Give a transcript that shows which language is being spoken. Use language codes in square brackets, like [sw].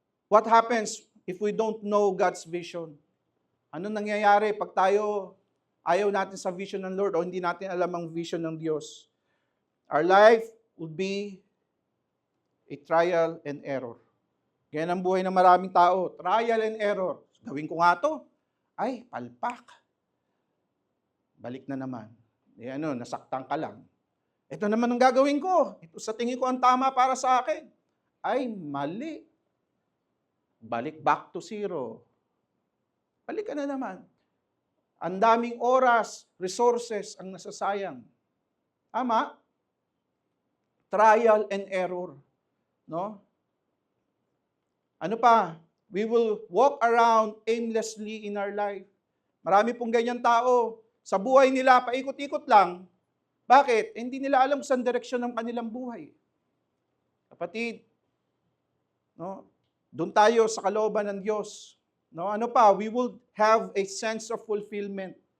[en] What happens if we don't know God's vision? [tl] Ano nangyayari pag tayo ayaw natin sa vision ng Lord o hindi natin alam ang vision ng Diyos? [en] Our life would be a trial and error. [tl] Ganyan ang buhay ng maraming tao. [en] Trial and error. [tl] Gawin ko nga to. Ay, palpak. Balik na naman. Nasaktan ka lang. Ito naman ang gagawin ko. Ito sa tingin ko ang tama para sa akin. Ay, mali. Balik [en] back to zero. [tl] Balik ka na naman. Ang daming oras, resources ang nasasayang. Tama? [en] Trial and error. [tl] No? Ano pa? [en] We will walk around aimlessly in our life. [tl] Marami pong ganyan tao. Sa buhay nila, paikot-ikot lang. Bakit? Hindi nila alam saan direksyon ng kanilang buhay. Kapatid, no? Doon tayo sa kalooban ng Diyos. No? Ano pa? [en] We will have a sense of fulfillment.